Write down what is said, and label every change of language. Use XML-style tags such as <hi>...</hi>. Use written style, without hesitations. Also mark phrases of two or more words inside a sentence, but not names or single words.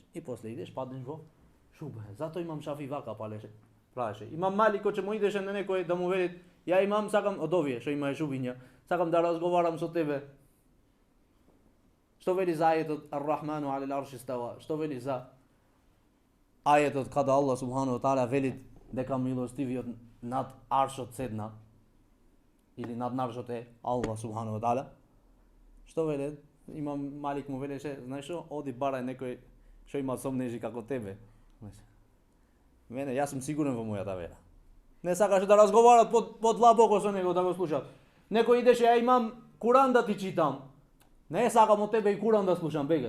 <mk>И после идеш паднеш во шубе. Зато имам Шафи вака правеше. Имам Малик кој му идеше на некој да му вели, ја имам сакам од овие што имае шубиња, сакам да разговарам со тебе. Што вели за ајетот</mk> <ar>الرحمن على العرش استوى?</ar> <mk>Што вели за ајетот када Аллах</mk> <ar>سبحانه وتعالى</ar> <mk>вели дека милостивиот над аршот седна или над наршот е Аллах</mk> <ar>سبحانه وتعالى?</ar> <mk>Што вели? Имам Малик му велеше, знаеш што, оди барај некој што има сомнежи како тебе. Мене, јас сум сигурен во мојата вера. Не сакаше да разговарат подлабоко со него, да го слушат. Некој идеше, ја имам Куран да ти читам. Не сакам од тебе и Куран да слушам, бегај.</mk>